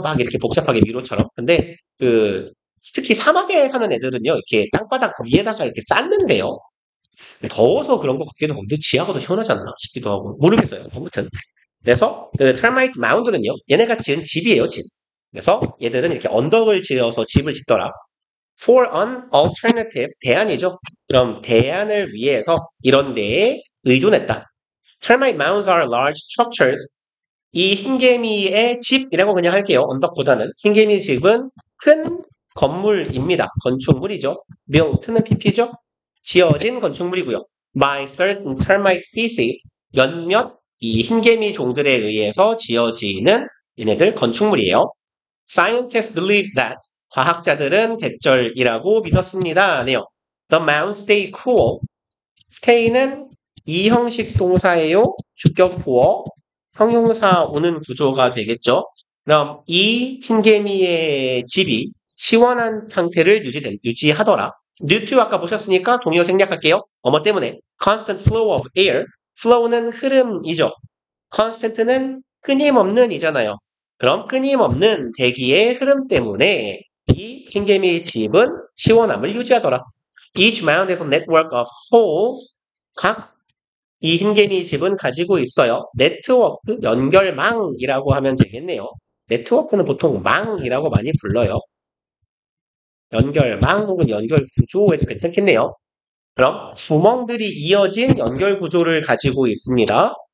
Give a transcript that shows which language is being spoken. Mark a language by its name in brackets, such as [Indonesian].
[Korean] 막 이렇게 복잡하게 미로처럼. 근데 그 특히 사막에 사는 애들은요. 이렇게 땅바닥 위에다가 이렇게 쌓는데요. 더워서 그런 것 같기도 하고, 근데 지하가 더 시원하지 않나 싶기도 하고, 모르겠어요. 아무튼. 그래서 그 termite mound는요, 얘네가 지은 집이에요, 집. 그래서 얘들은 이렇게 언덕을 지어서 집을 짓더라. [English] For an alternative, [Korean] 대안이죠. 그럼 대안을 위해서 이런 데에 의존했다. [English] Termite mounds are large structures. [Korean] 이 흰개미의 집이라고 그냥 할게요. 언덕보다는. 흰개미 집은 큰 건물입니다. 건축물이죠. built는 pp죠. 지어진 건축물이고요. [English] By certain termite species, [Korean] 몇몇 이 흰개미 종들에 의해서 지어지는 얘네들 건축물이에요. [English] Scientists believe that [Korean] 과학자들은 대절이라고 믿었습니다. 네요. [English] The mounds stay cool. [Korean] stay는 이형식 동사예요. 주격 보어. 형용사 오는 구조가 되겠죠. 그럼 이 흰개미의 집이 시원한 상태를 유지하더라. due to 아까 보셨으니까 동의어 생략할게요. 뭐 때문에? [English] constant flow of air. [Korean] flow는 흐름이죠. constant는 끊임없는 이잖아요. 그럼 끊임없는 대기의 흐름 때문에 이 흰개미의 집은 시원함을 유지하더라. [English] Each mound is a network of holes. [Korean] 각 이 흰개미 집은 가지고 있어요. 네트워크, 연결망이라고 하면 되겠네요. 네트워크는 보통 망이라고 많이 불러요. 연결망 혹은 연결구조에도 괜찮겠네요. 그럼 구멍들이 이어진 연결구조를 가지고 있습니다.